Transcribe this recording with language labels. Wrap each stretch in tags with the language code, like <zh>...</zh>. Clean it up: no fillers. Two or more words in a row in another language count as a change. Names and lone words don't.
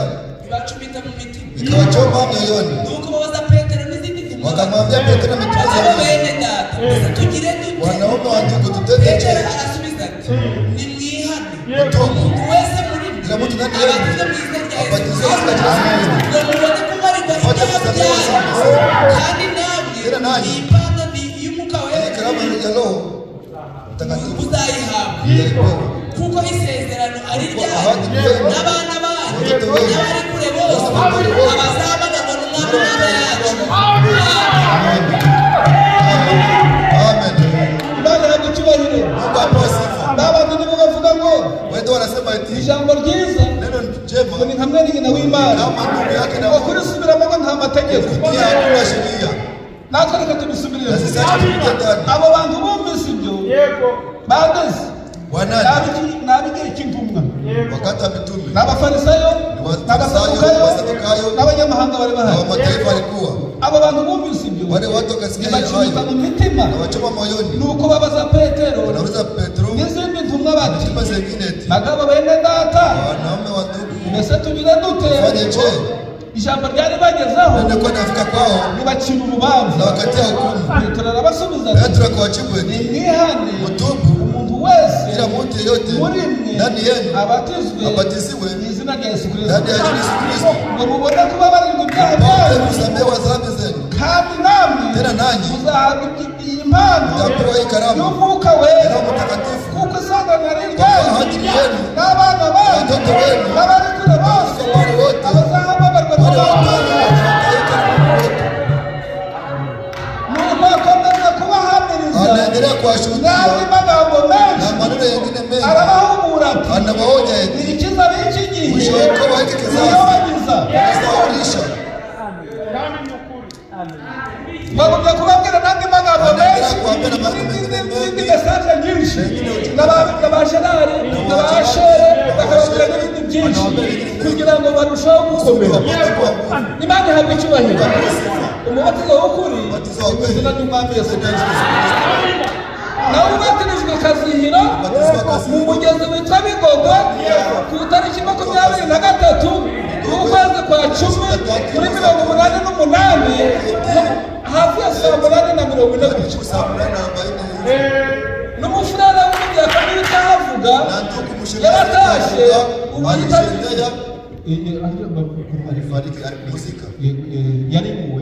<rw>bacumita mu mitima</rw> <sw>ikawachoma mioyoni,</sw> <rw>nuko babaza Petero n'izindi ntumwa</rw> <sw>wakamwambia Petro na mitume</sw> <rw>abo</rw> <sw>zaidi,</sw> <rw>bene data mbese tugire dute</rw> <sw>wanaume wa ndugu, tutende Petero je?</sw> <rw>arasubiza ati nimwihane</rw> <sw>Mutubu</sw> <rw>umuntu wese muri mwe</rw> <sw>kila mtu ndani</sw> <rw>abatiza</rw> <sw>yenu</sw> <rw>mu izina rya Yesu</rw> <sw>abatizwe katika jina la Yesu,</sw> <rw>ngo mubone kumarirwa ibyaha byanyu kandi</rw> <sw>Tena</sw> <rw>namwe</rw> <sw>nanyi.</sw> <rw>iyi mpano ni iy'umwuka Ni wera</rw> <sw>karama ya Roho Mtakatifu</sw> <rw>muzayihabwa</rw> <sw>mtaipewa.</sw> <rw>kuko isezerano ari ryanyu</rw> <sw>ahadi ni yenu.</sw> <rw>n'abana banyu</rw> <sw>Watoto wenu.</sw> <rw>n'abari kure bose N'abari kure bose. abazabanagwa n'umwami Imana yacu Amen. Imana ihabwa icyubahiro</rw> <sw>Mungu apewe sifa.</sw> <rw>n'abandi nibo bavuga ngo</rw> <sw>Wewe wanasema eti</sw> <rw>ijambo ryiza</rw> <sw>neno njema</sw> <rw>ngo ni hamwe n'ingina w'Imana</rw> <sw>kama ndugu yake na</sw> <rw>ngo kurisubiramo ngo nta mategeko</rw> <sw>pia hakuna sheria.</sw> <rw>natwe reka tubisubirire</rw> <sw>Na sisi hata tupite ndani.</sw> <rw>abo bantu bumvise ibyo bageze</rw> <sw>Wanani</sw> <rw>n'ab'igihe cy'intumwa</rw> <sw>wakati wa mitume</sw> <rw>n'abafarisayo n'abasadukayo</rw> <sw>Wasadukayo</sw> <rw>n'abanyamahanga bari</rw> <sw>na bahari wa mataifa walikuwa</sw> <rw>abo bantu bumvise ibyo</rw> <sw>wale watu wakasikia hiyo</sw> <rw>ntibacumita</rw> <sw>hayo</sw> <rw>mu mitima</rw> <sw>na wachoma moyoni,</sw> <rw>nuko babaza Petero</rw> <sw>wanauliza Petro</sw> <rw>n'izindi ntumwa bati</rw> <sw>mitume zingine eti</sw> <rw>bagabo bene data</rw> <sw>wanaume wa ndugu,</sw> <rw>mbese tugire dute</rw> <sw>fanye je?</sw> <rw>ijambo ryari bagezeho</rw> <sw>Ndio kwa nafika kwao</sw> <rw>nibacira</rw> <sw>na</sw> <rw>urubanza</rw> <sw>wakatia hukumu.</sw> <rw>Petero arabasubiza ati</rw> <sw>Petro akawajibu eti</sw> <rw>nimwihane</rw> <sw>mutubu,</sw> <rw>umuntu wese</rw> <sw>kila mtu yeyote</sw> <rw>muri mwe</rw> <sw>ndani yenu</sw> <rw>abatizwe</rw> <sw>abatisiwe</sw> <rw>mu izina rya Yesu Kristo</rw> <sw>ndani ya jina la Yesu Kristo</sw> <rw>ngo mubone kubabarirwa ibyaha</rw> <sw>wapate</sw> <rw>byanyu</rw> <sw>kusamehewa dhambi zenu,</sw> <rw>kandi namwe</rw> <sw>tena nanyi</sw> <rw>muzahabwa iyi mpano</rw> <sw>mtapewa hii karama</sw> <rw>y'umwuka</rw> <sw>ya</sw> <rw>wera</rw> <sw>Roho Mtakatifu.</sw> <rw>kuko isangano ari</rw> <sw>Kwa</sw> <rw>ryanyu</rw> <sw>ahadi ni yenu</sw> <rw>n'abana banyu</rw> <sw>watoto wenu</sw> <rw>n'abari kure bose</rw> <sw>wale wote</sw> <rw>abazahababarwa</rw> <sw>wale</sw> <rw>n'Imana nuko akomeza kubahamiriza</rw> <sw>anaendelea kuwashuhudia</sw> <rw>n'andi magambo</rw> <sw>na</sw> <rw>menshi</rw> <sw>maneno yengine mengi,</sw> <rw>arabahugura ati</rw> <sw>anawaonya eti</sw> <rw>ikiza b'iki gihe</rw> <sw>mwisho wa hiki kizazi</sw> <rw>niyobagiza</rw> <sw>kisaulisha.</sw> <rw>bagumya kubabwira n'andi magambo menshi</rw> <sw>kuambia na magambo mengine</sw> <rw>n'indi</rw> <sw>mengi.</sw> <rw>mesaje nyinshi n'abajenari n'abashere bakababwira n'ibindi byinshi kugira ngo barusheho gukomera. Imana ihabwa icyubahiro. Umubatizo w'ukuri</rw> <sw>Umubatizo wa kweli.</sw> <rw>izina ry'Umwami Yesu Kristo. nawe ubatirijwe Kazihiro mu mugezi witwa Bigogo ku itariki 23 y'ukwezi kwa 10 kuri 88 hafi ya saa 8:40 n'umufurere w'umudiakoni utahavuga yaratashe ubu yarimuwe</rw>